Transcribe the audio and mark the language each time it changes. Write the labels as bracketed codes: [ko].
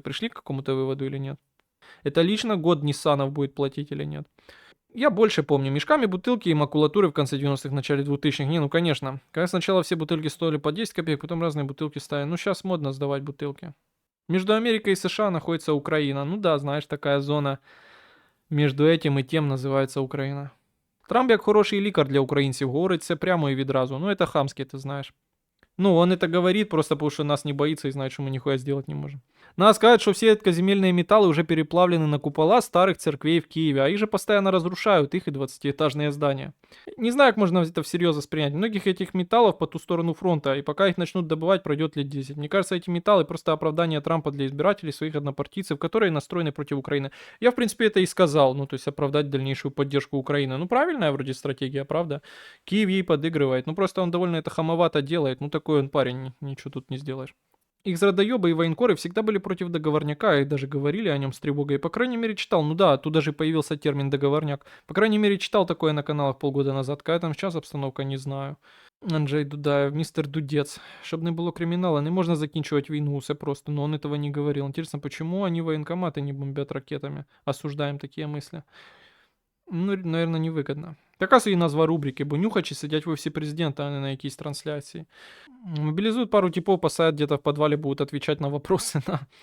[ru] Пришли к какому-то выводу или нет? Это лично год Ниссанов будет платить или нет? Я больше помню. Мешками бутылки и макулатуры в конце 90-х, начале 2000-х. Не, ну конечно. Когда сначала все бутылки стоили по 10 копеек, потом разные бутылки стали. Ну сейчас модно сдавать бутылки. Между Америкой и США находится Украина. Ну да, знаешь, такая зона между этим и тем [uk] називається Україна. Трамп як хороший лікар для українців, говорить це прямо і відразу. Ну это хамське, ти знаєш. [ru] Ну, он это говорит просто потому, что нас не боится и знает, что мы нихуя сделать не можем. Надо сказать, что все редкоземельные металлы уже переплавлены на купола старых церквей в Киеве, а их же постоянно разрушают, их и 20-этажные здания. Не знаю, как можно это всерьез воспринять. Многих этих металлов по ту сторону фронта, и пока их начнут добывать, пройдет лет 10. Мне кажется, эти металлы просто оправдание Трампа для избирателей своих однопартийцев, которые настроены против Украины. Я, в принципе, это и сказал, ну, то есть оправдать дальнейшую поддержку Украины. Ну, правильная вроде стратегия, правда? Киев ей подыгрывает. Ну, просто он довольно это хамовато делает. Ну, такой он парень, ничего тут не сделаешь. Их зрадоебы и военкоры всегда были против договорняка и даже говорили о нем с тревогой. По крайней мере читал, ну да, тут даже появился термин договорняк. По крайней мере читал такое на каналах полгода назад. Какая там сейчас обстановка, не знаю. Анджей Дудаев, мистер Дудец. [uk] Щоб не було кримінала, не можна закінчувати війну, все просто, [ru] но он этого не говорил. Интересно, почему они военкоматы не бомбят ракетами? Осуждаем такие мысли. Ну, наверное, невыгодно. [uk] Така собі назва рубрики, бо нюхачі сидять в офісі президента, а не на якійсь трансляції. [ru] Мобилизуют пару типов, посадят где-то в подвале, будут отвечать на вопросы. Да.